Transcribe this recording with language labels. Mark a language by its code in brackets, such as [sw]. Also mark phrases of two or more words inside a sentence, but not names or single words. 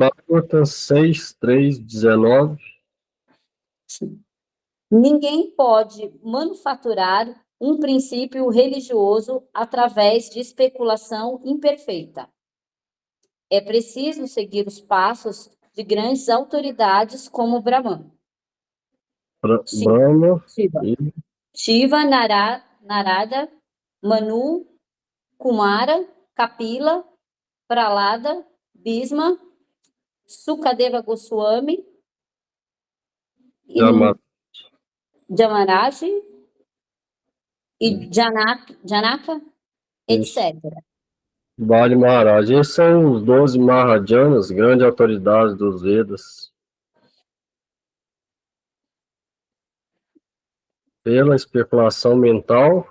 [pt] Bhagavatam 6:3-19. Ninguém pode manufaturar um princípio religioso através de especulação imperfeita. É preciso seguir os passos de grandes autoridades como Brahman, Brahma Shiva, Narada, Manu, Kumara, Kapila, Pralada, Bhisma, Sukadeva Goswami, Jamaraj e Janaka, etc. Bali Maharaj. Esses são os 12 Mahajanas, grandes autoridades dos Vedas. Pela especulação mental,